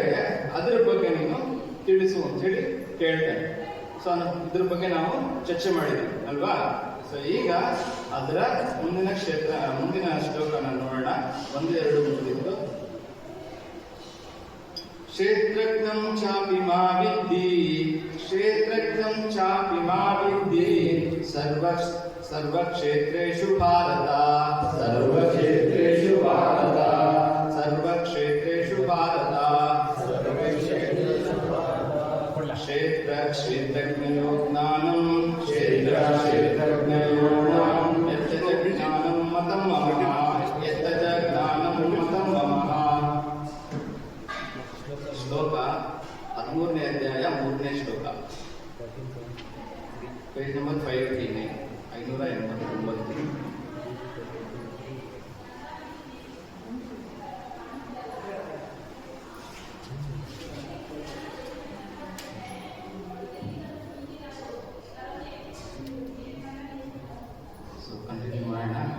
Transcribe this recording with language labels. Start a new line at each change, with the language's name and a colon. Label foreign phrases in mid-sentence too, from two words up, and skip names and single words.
Kannada: ಅದರ ಬಗ್ಗೆ ನೀನು ತಿಳಿಸು ಅಂತ ಹೇಳಿ ಕೇಳ್ತೇನೆ. ಸೊ ಇದ್ರ ಬಗ್ಗೆ ನಾವು ಚರ್ಚೆ ಮಾಡಿದ್ವಿ ಅಲ್ವಾ. ಸೊ ಈಗ ಅದರ ಮುಂದಿನ ಶ್ಲೋಕನ ನೋಡೋಣ.
Sanskrit: 1, 2 ಮುಗಿದಿತ್ತು. ಕ್ಷೇತ್ರಜ್ಞಂ ಚಾಪಿ ಮಾ ವಿದ್ಧಿ, ಕ್ಷೇತ್ರಜ್ಞಂ ಚಾಪಿ ಮಾ ವಿದ್ಧಿ, ಸರ್ವಕ್ಷೇತ್ರೇಷು ಭಾರತ, ಸರ್ವಕ್ಷೇತ್ರೇಷು ಭಾರತ, ಸರ್ವಕ್ಷೇತ್ರೇಷು ಭಾರತ. ಕ್ಷೇತ್ರಜ್ಞಯೋ ಜ್ಞಾನಂ, ಕ್ಷೇತ್ರಜ್ಞಯೋ ಜ್ಞಾನಂ, ಯತ್ತಚ ಜ್ಞಾನಂ ಮತಂ ಮಮ, ಯತ್ತಚ ಜ್ಞಾನಂ ಮತಂ ಮಮ.
Kannada: ಶ್ಲೋಕ 13ನೇ ಅಧ್ಯಾಯ 3ನೇ ಶ್ಲೋಕ,
English: page number
Kannada: 589, 589. ಸೊ ಕಂಟಿನ್ಯೂ ಮಾಡೋಣ.